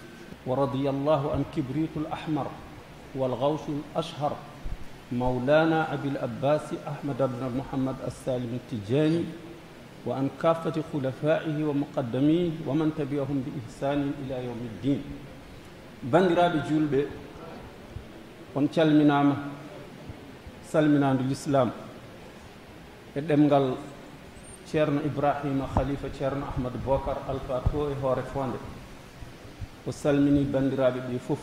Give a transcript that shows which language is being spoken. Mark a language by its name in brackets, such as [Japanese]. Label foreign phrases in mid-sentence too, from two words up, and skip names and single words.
[Arabic] ورضي الله عن الكبريت الأحمر والغوث الأشهر مولانا أبي العباس أحمد بن محمد السالم التجاني وعن كافة خلفائه ومقدميه ومن تبعهم بإحسان إلى يوم الدين. [Fula] Bandiraɓe julɓe, on calminama salminadu l'islam e ɗemgal ceerno ibrahima khalifa ceerno ahmadou bocar alpha to e hoore fonde o salmini bandiraɓe ɓe fof.